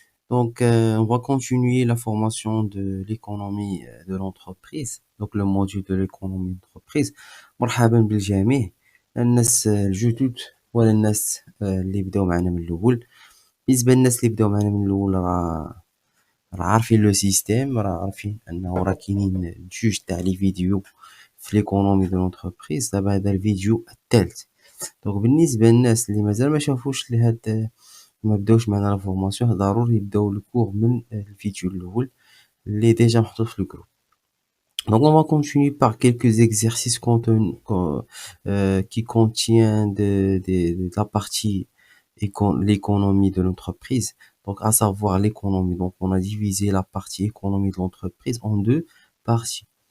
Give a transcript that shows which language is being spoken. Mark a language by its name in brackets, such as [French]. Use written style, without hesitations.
[French] Donc, on va continuer la formation de l'économie de l'entreprise. Donc, le module de l'économie d'entreprise. [Arabic] مرحبا بالجميع الناس الجدد ولا الناس اللي بداو معنا من الأول. بالنسبة للناس اللي بداو معنا من الأول راه عارفين لو سيستيم، راه عارفين أنه راه كاينين جوج تاع لي فيديو في l'économie de l'entreprise. دابا هذا الفيديو الثالث. دونك بالنسبة للناس اللي مازال ما شافوش لهاد ما بداوش معنا لا فورماسيون، ضروري يبداو الكور من الفيديو الاول اللي ديجا محطوط في الجروب. [French] Donc on va continuer par quelques exercices qui contient de la partie l'économie de l'entreprise. Donc à savoir l'économie. Donc on a divisé la partie économie de l'entreprise en deux parties.